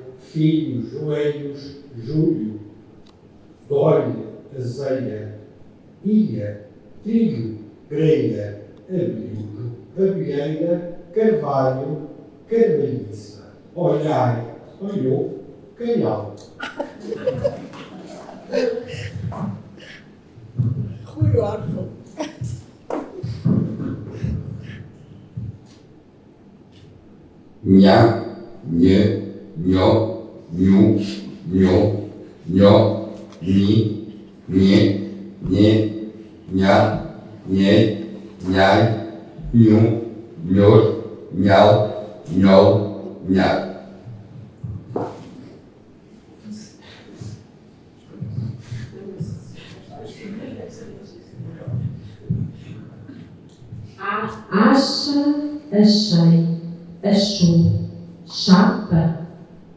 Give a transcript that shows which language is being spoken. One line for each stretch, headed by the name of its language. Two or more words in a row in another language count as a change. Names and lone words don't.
Portuguese: filhos, joelhos, Júlio, dói-lhe, azeia, ilha, trilho, grelha, abrigo, abelheira, carvalho, carvalhiça, olhai, olhou, calhau. Rui órfão.
Vietnamese: Nha, nhê, nhó, nhu, nhô, nhó, nhi, nhé, nhé, nhá, nhé, nhai, nhu, nhốt, nhau, nhâu, nhạc.
Portuguese: Acha, achei, achou, chapa,